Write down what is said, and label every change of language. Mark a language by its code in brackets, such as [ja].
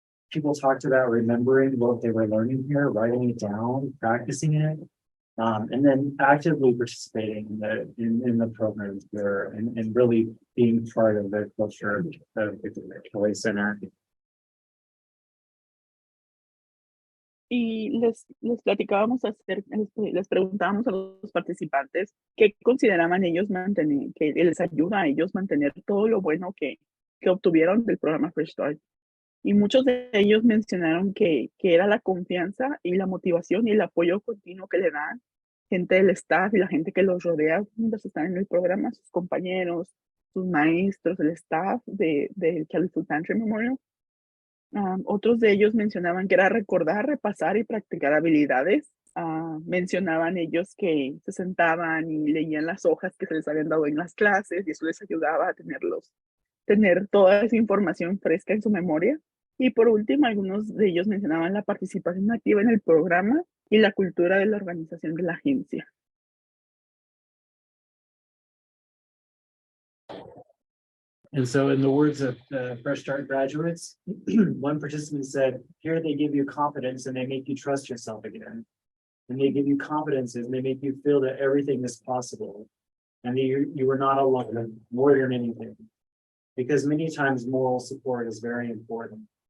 [en] People talked about remembering what they were learning here, writing it down, practicing it, and then actively participating in the programs there and really being part of the culture of the Kelly Center. [es] Y les platicábamos les preguntábamos a los participantes qué consideraban ellos mantener, que les ayuda a ellos mantener todo lo bueno que obtuvieron del programa FreshStart. Y muchos de ellos mencionaron que era la confianza y la motivación y el apoyo continuo que le dan gente del staff y la gente que los rodea mientras están en el programa, sus compañeros, sus maestros, el staff del Kelly Food Pantry Memorial. Otros de ellos mencionaban que era recordar, repasar y practicar habilidades. Mencionaban ellos que se sentaban y leían las hojas que se les habían dado en las clases y eso les ayudaba a tener toda esa información fresca en su memoria. Y por último, algunos de ellos mencionaban la participación activa en el programa y la cultura de la organización de la agencia. [en] And so in the words of Fresh Start graduates, one participant said, here they give you confidence and they make you trust yourself again. and they give you confidence and they make you feel that everything is possible. And you are not alone more than anything. Because many times moral support is very important.